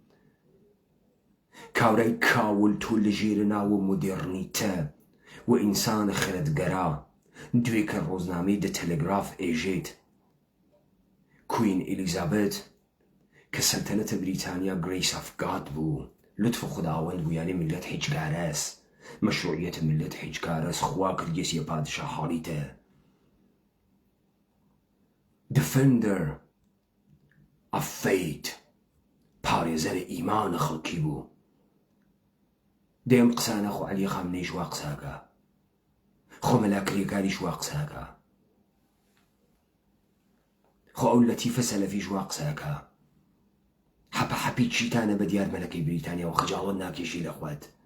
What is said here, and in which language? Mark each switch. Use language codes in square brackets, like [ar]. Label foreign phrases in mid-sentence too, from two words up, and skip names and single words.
[ckb] کاورای کاول تۆ لە ژێرە ناوە مۆدێڕنیتە و ئینسانە خردگەرا دوێ کە ڕۆژنامەی دە تەلەگراف ئێژێت کوین ئێلیزابێت کە سەلتەنەتە بریتانیا [en] grace of God [ckb] بوو، [fa] لطف خداوەند [ckb] بوو، یعنی [fa] ملت هیچگارەس، [ckb] مەشروعیەتە [fa] ملت هیچگارەس، [ckb] خوا کردگەسیە پادشا حاڵیتە. [en] defender of faith، [ckb] پارێزەرە ئیمانە خەڵکی بوو. دێم قسانە خۆ عەلی خامنەیش وا قساکە، خۆ مەلاکرێکاریش وا قساکە، خۆ ئەو لەتیفە سەلەفیش وا قساکە. حەپە حەپی چیتانە بە دیار مەلەکەی بریتانیا و خەجاڵەت ناکێشی لە خوات.